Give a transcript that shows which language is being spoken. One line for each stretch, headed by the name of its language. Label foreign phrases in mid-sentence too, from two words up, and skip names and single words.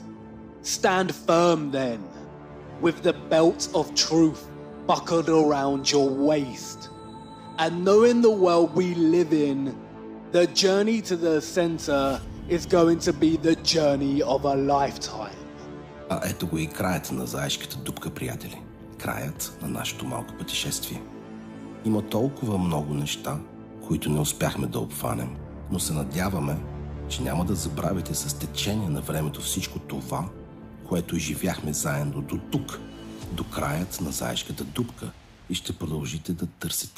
English: Stand firm then, with the belt of truth buckled around your waist. And knowing the world we live in, the journey to the center is going to be the journey of a lifetime.
Bulgarian: Ето го и краят на Заешката дупка, приятели. Краят на нашето малко пътешествие. Има толкова много неща, които не успяхме да обхванем, но се надяваме, че няма да забравите с течение на времето всичко това, което изживяхме заедно до тук, до краят на Заешката дупка, и ще продължите да търсите.